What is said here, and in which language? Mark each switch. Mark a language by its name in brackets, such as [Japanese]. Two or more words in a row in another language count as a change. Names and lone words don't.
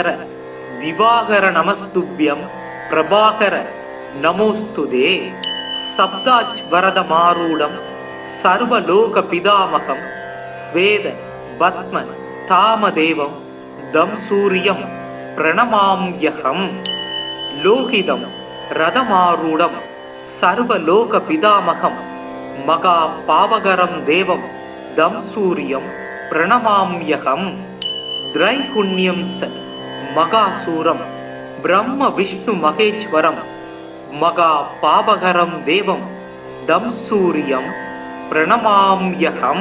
[Sanskrit] दिवाकर नमस्तुभ्यं प्रभाकर नमोस्तुते. सप्ताज्वरदमारूढं सर्वलोकपितामहं स्वेद भस्म तामदेवं दं सूर्यं பிரணமாம்யகம். லோகிதம் ரதமாரூடம் சர்வலோக பிதாமகம் மகா பாவகரம் தேவம் தம் சூரியம் பிரணமாம்யகம். திரைகுண்யம் ச மகாசூரம் பிரம்ம விஷ்ணு மகேஸ்வரம் மகா பாவகரம் தேவம் தம் சூரியம் பிரணமாம்யகம்.